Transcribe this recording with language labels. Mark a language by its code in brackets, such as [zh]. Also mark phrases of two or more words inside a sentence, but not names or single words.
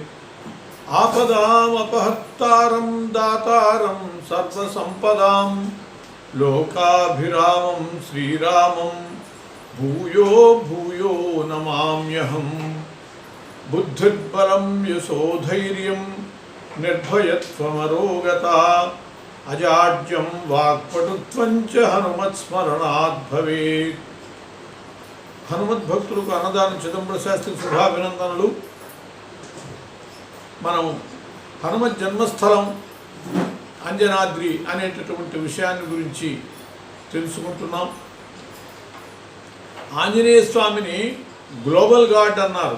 [sa] आपदामपहर्तारं दातारं सर्वसंपदां लोकाभिरामं श्रीरामं भूयो भूयो नमाम्यहं। बुद्धिर्बलं यशोधैर्यं निर्भयत्वमरोगता अजाड्यं वाक्पटुत्वं च हनुमत्स्मरणात् भवेत्। [te] హనుమద్భక్తులకు అన్నదాన చిదంబర శాస్త్రి శుభాభినందనలు. మనం హనుమత్ జన్మస్థలం అంజనాద్రి అనేటటువంటి విషయాన్ని గురించి తెలుసుకుంటున్నాం. ఆంజనేయ స్వామిని [en] global god [te] అన్నారు.